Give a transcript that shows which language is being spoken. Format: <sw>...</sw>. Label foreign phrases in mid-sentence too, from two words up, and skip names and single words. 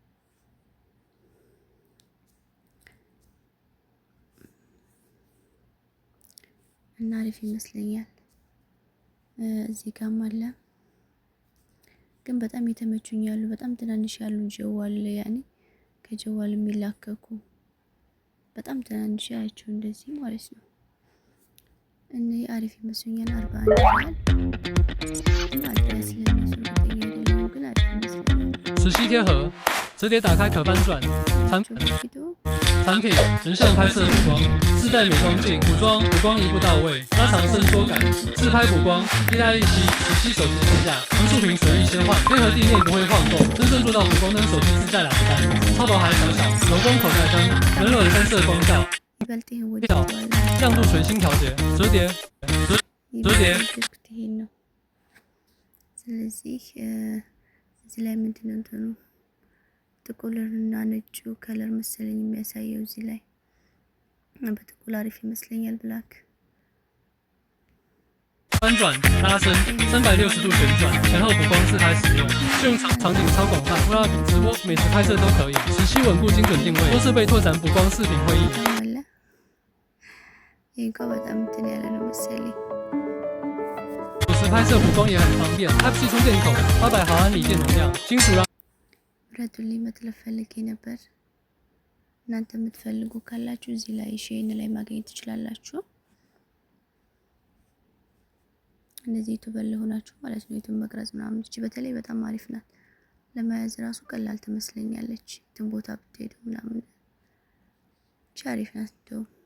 <am>እና አሪፍ ይመስለኛል። እዚህ ጋርም አለ ግን በጣም የተመቹኝ ያሉ በጣም ትናንሽ ያሉ ጀዋል ያኔ ከጀዋል የሚላከኩ በጣም ትናንሽ ያቸው እንደዚህ ማለት ነው። እኔ አሪፍ ይመስለኛል። 41 ይላል አድረስ ለነሱ ግን አሪፍ ይመስለኛል።</am> <zh>磁吸贴盒，磁碟打开可翻转，产品人像拍摄补光，自带美光镜，补光一步到位，拉长伸缩感，自拍补光，依赖力7，磁吸手机支架，横竖屏随意切换，贴合地面不会晃动，真正做到补光灯手机支架2个单，超薄还小，柔光口袋灯，冷冷三色光效，亮度随心调节，折叠。</zh> <am>ስለዚህ እዚህ ላይ ምንድነው እንትኑ ጥቁርና ነጩ ከለር መሰለኝ የሚያሳየው እዚህ ላይ በጥቁር አሪፍ ይመስለኛል። ብላክ</am> <zh>翻转、拉伸、360度旋转，前后补光自拍使用，适用场景超广泛，vlog、直播、美食拍摄都可以。磁吸稳固精准定位，多设备拓展补光视频会议。</zh> <am>ይሄ በጣም እንትን ያለ ነው መሰለኝ።</am> <zh>有时拍摄补光也很方便 ，Type C 充电口，800毫安锂电容量，金属让。</zh> <am>ብረቱን መጥለፍ ፈልጌ ነበር። እናንተ የምትፈልጉ ካላችሁ እዚህ ላይ ሼን ላይ ማግኘት ትችላላችሁ። እነዚህ ዩቲዩብ ላይ ሆናችሁ ማለት ነው ዩቲዩብ መቅረጽ ምናምን እቺ በተለይ በጣም አሪፍ ናት። ለመያዝ ራሱ ቀላል ትመስለኛለች። እንትን ቦታ ብትሄዱ ምናምን እቺ አሪፍ ናት እንደው</am>